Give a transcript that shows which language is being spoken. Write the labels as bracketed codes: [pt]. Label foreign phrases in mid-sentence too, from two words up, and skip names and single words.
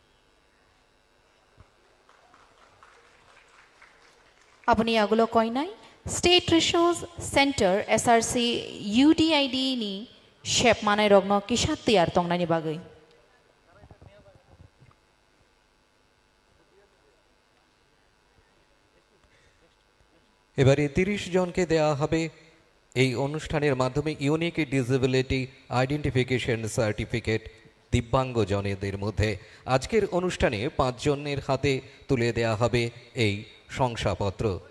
[trp] Aboni agulo koinai [en] State Resource Center [trp] SRC UDID ni shep manai rogno kisat tiyar tongnani bagai. [bn] এবারে 30 জনকে দেওয়া হবে এই অনুষ্ঠানের মাধ্যমে [en] unique disability identification certificate [bn] দিব্যাঙ্গজনদের মধ্যে আজকের অনুষ্ঠানে 5 জনের হাতে তুলে দেওয়া হবে এই শংসাপত্র।